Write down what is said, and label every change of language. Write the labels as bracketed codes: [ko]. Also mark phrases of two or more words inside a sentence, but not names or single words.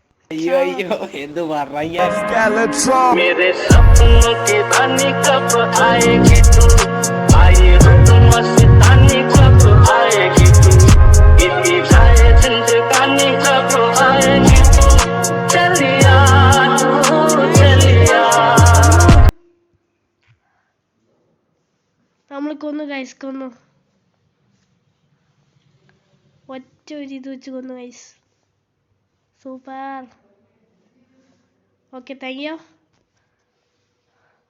[ml] അയ്യോ അയ്യോ എന്ത് പറയാ [hi] मेरे सपनों की रानी कब आएगी तू आए रुत मस्तानी कब आएगी तू बीती जाए जिंदगानी कब आएगी तू चलिया तू चलिया [ml] നമ്മൾ കൊന്നു ഗൈസ്, കൊന്നു. ഒറ്റ ഒരു ഇത് വെച്ച് കൊന്നു ഗൈസ്. [en] Super. Okay, thank you guys.